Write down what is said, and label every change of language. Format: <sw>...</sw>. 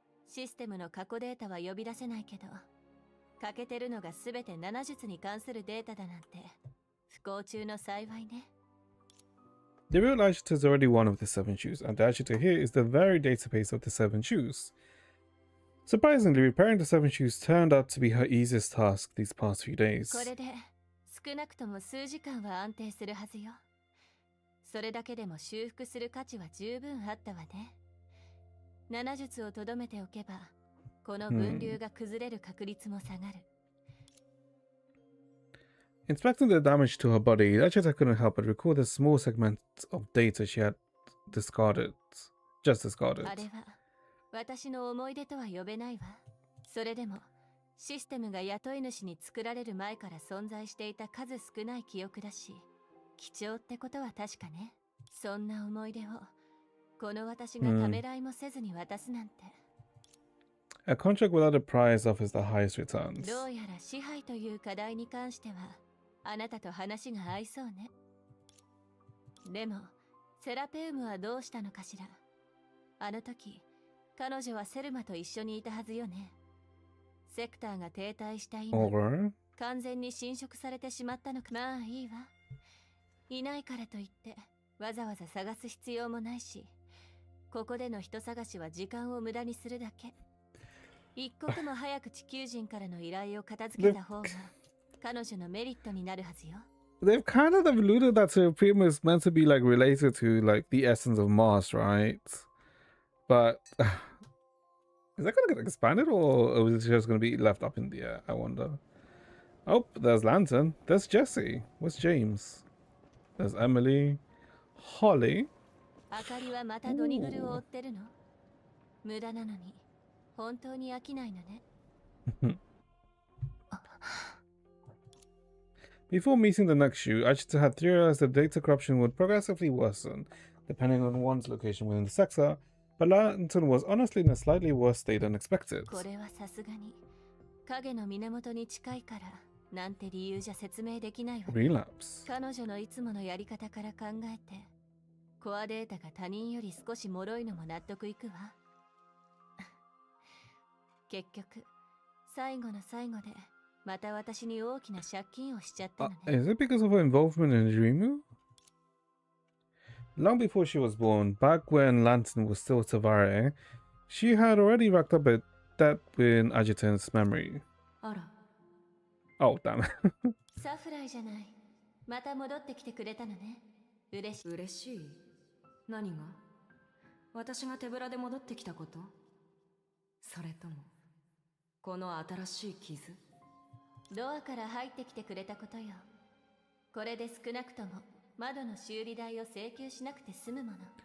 <ja>システムの過去データは呼び出せないけど、欠けてるのがすべて7術に関するデータだなんて不幸中の幸いね。</ja> <en>The real Ashita is already one of the 7 shoes, and the Ashita here is the very database of the 7 shoes. Surprisingly, repairing the 7 shoes turned out to be her easiest task these past few days.</en> <ja>これで少なくとも数時間は安定するはずよ。それだけでも修復する価値は十分あったわね。 7術をとどめておけば、この分流が崩れる確率も下がる。</ja> <en>Inspecting the damage to her body, Ashita couldn't help but recall the small segments of data she had discarded.</en> <ja>あれは私の思い出とは呼べないわ。それでもシステムが雇い主に作られる前から存在していた数少ない記憶だし、貴重ってことは確かね。そんな思い出をこの私がためらいもせずに渡すなんて。</ja> <en>A contract without a price offers the highest returns.</en> <ja>どうやら支配という課題に関してはあなたと話が合いそうね。でもセラペウムはどうしたのかしら。あの時彼女はセルマと一緒にいたはずよね。セクターが停滞した今、完全に侵食されてしまったのか。まあいいわ。いないからといってわざわざ探す必要もないし、ここでの人探しは時間を無駄にするだけ。一刻も早く地球人からの依頼を片付けた方が彼女のメリットになるはずよ。</ja> <en>They've kind of alluded that Supreme is meant to be like related to like the essence of Mars, right? But is that gonna get expanded or is it just gonna be left up in the air? I wonder. Oh, there's Lantern. There's Jesse. Where's James? There's Emily. Holly.</en> <ja>あかりはまたドニグルを追ってるの？無駄なのに本当に飽きないのね。</ja> <en>Before meeting the next shoe, Ashita had theorized that data corruption would progressively worsen, depending on one's location within the sector, but Lantern was honestly in a slightly worse state than expected.</en> <ja>これはさすがに影の源に近いからなんて理由じゃ説明できないわ。</ja> <en>Relapse.</en> <ja>彼女のいつものやり方から考えて、コアデータが他人より少し脆いのも納得いくわ。結局、最後の最後でまた私に大きな借金をしちゃったのね。</ja> <en>Is it because of her involvement in Dreamu? Long before she was born, back when Lantern was still Tavare, she had already racked up a debt in Agitan's memory. Oh, damn it.</en> <ja>サフライじゃない。また戻ってきてくれたのね。嬉しい。何が？私が手ぶらで戻ってきたこと？それともこの新しい傷？ドアから入ってきてくれたことよ。これで少なくとも窓の修理代を請求しなくて済むもの。</ja>